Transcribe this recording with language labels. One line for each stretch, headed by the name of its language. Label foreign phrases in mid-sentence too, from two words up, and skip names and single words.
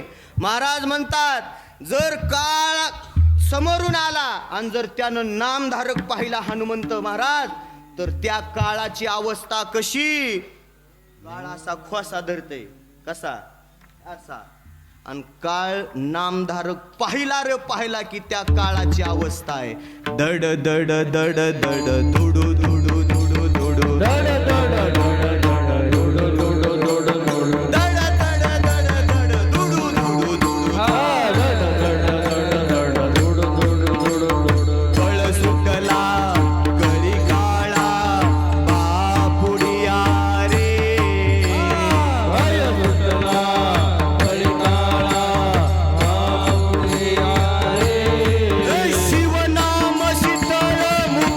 Marathi: महाराज म्हणतात जर काळ समोरून आला आणि जर त्यानं नामधारक पाहिला हनुमंत महाराज तर त्या काळाची अवस्था कशी? काळ असा खोसा धरते कसा असा. आणि काळ नामधारक पाहिला की त्या काळाची अवस्था आहे दड दड दड दड दुडू दुडू दुडू दुडू दड दड दड दड दुडू दुडू दुडू दुडू दड दड दड दड दुडू दुडू दुडू हा दड दड दड दड दुडू दुडू दुडू दुडू फळ सुकला गळी काळा बापुडिया रे फळ सुकला गळी काळा बापुडिया रे शिवनाम शीतळ